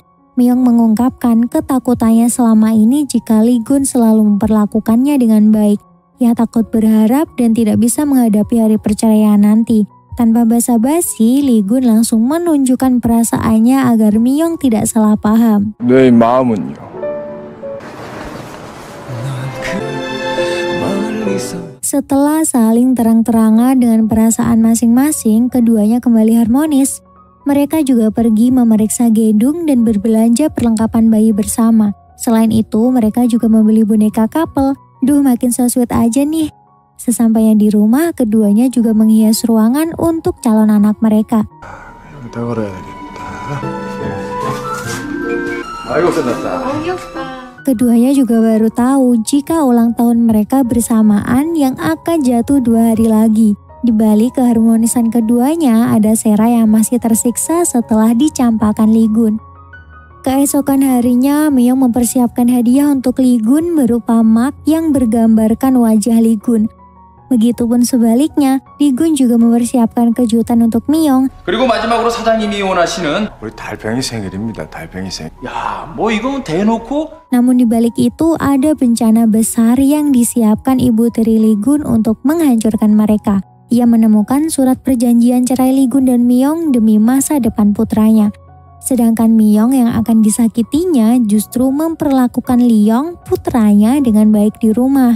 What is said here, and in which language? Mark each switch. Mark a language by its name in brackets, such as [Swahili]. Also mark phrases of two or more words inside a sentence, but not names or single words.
[Indonesian] Myong mengungkapkan ketakutannya selama ini jika Li-gun selalu memperlakukannya dengan baik. Ia takut berharap dan tidak bisa menghadapi hari perceraian nanti. Tanpa basa-basi, Li-gun langsung menunjukkan perasaannya agar Myong tidak salah paham. [Korean] 내 마음은요. [Indonesian] Setelah saling terang-terangan dengan perasaan masing-masing, keduanya kembali harmonis. Mereka juga pergi memeriksa gedung dan berbelanja perlengkapan bayi bersama. Selain itu, mereka juga membeli boneka couple. Duh, makin [English] so sweet [Indonesian] aja nih. Sesampainya di rumah, keduanya juga menghias ruangan untuk calon anak mereka. Keduanya juga baru tahu jika ulang tahun mereka bersamaan yang akan jatuh 2 hari lagi. Di balik keharmonisan keduanya, ada Sera yang masih tersiksa setelah dicampakkan Li-gun. Keesokan harinya, Myong mempersiapkan hadiah untuk Li-gun berupa mug yang bergambarkan wajah Li-gun. Begitupun sebaliknya, Lee-gun juga mempersiapkan kejutan untuk Myung. [Korean] 그리고 마지막으로 사장님이 원하시는 우리 달팽이 생일입니다. 달팽이 생일. 야, 뭐 이건 대놓고 [Indonesian] Namun di balik itu ada bencana besar yang disiapkan ibu tiri Lee-gun untuk menghancurkan mereka. Ia menemukan surat perjanjian cerai Lee-gun dan Myung demi masa depan putranya. Sedangkan Myung yang akan disakitinya justru memperlakukan Lee-yong, putranya, dengan baik di rumah.